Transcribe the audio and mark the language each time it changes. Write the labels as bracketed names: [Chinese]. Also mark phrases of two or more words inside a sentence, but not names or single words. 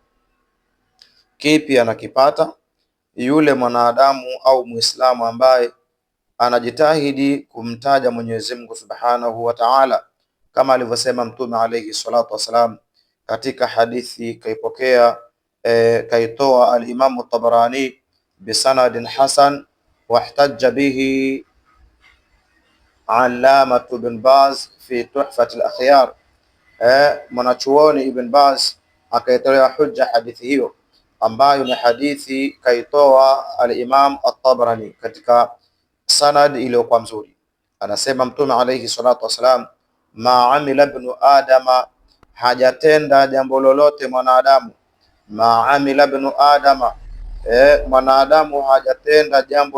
[Swahili] Kipi anakipata yule mwanadamu au Muislamu ambaye anajitahidi kumtaja Mwenyezi Mungu [Arabic] subhanahu wa ta'ala, [Swahili] kama alivyosema mtume [Arabic] alayhi salatu wasalam [Swahili] katika hadithi kaitoa al-Imam at-Tabarani [Arabic] bisanadin hasan, wahtajja bihi [Swahili] Allama Ibn Baz fi Tuhfat al-Akhyar. Mwanachuoni Ibn Baz akaitolea hujja hadithi hiyo ambayo ni hadithi kaitoa al-Imam at-Tabarani katika sanad iliyokuwa mzuri. Anasema mtume [Arabic] alayhi salatu wasalam, ma amila ibn adama, [Swahili] hajatenda jambo lolote mwanadamu, [Arabic] ma amila ibn adama, [Swahili] mwanadamu hajatenda jambo